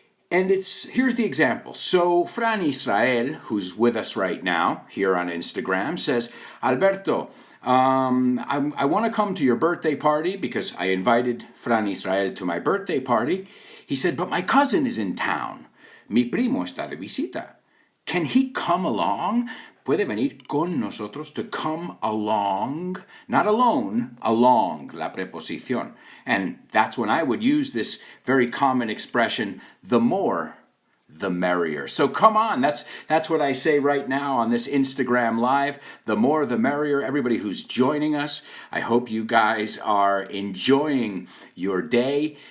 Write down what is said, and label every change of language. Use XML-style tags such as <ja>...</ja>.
<en>And here's the example. So Fran Israel, who's with us right now here on Instagram, says, Alberto, I want to come to your birthday party because I invited Fran Israel to my birthday party. He said, but my cousin is in town.</en> <es>Mi primo está de visita.</es> <en>Can he come along?</en> <es>Puede venir con nosotros,</es> <en>to come along, not alone, along,</en> <es>la preposición.</es> <en>And that's when I would use this very common expression, the more, the merrier. So come on, that's what I say right now on this Instagram Live. The more, the merrier. Everybody who's joining us, I hope you guys are enjoying your day.</en>